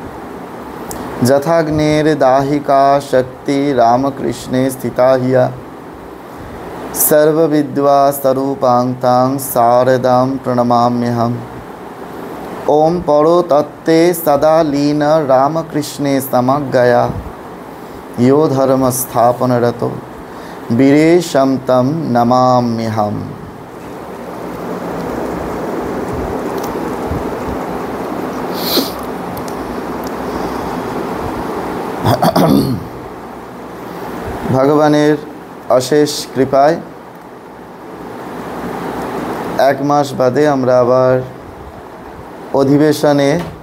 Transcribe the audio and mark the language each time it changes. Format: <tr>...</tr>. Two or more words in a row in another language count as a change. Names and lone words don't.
<sa>यथाग्नेर्दाहिका शक्ति रामकृष्णे स्थिता ह्य सर्वविद्या स्वरूपां शारदां प्रणमाम्यहम्। ओम परो तत्ते सदा लीन रामकृष्णे समज्ञया यो धर्म स्थापनरतो वीरेशं तं नमाम्यहम्।</sa> <bn>ভগবানের অশেষ কৃপায় এক মাস বাদে আমরা আবার অধিবেশনে</bn>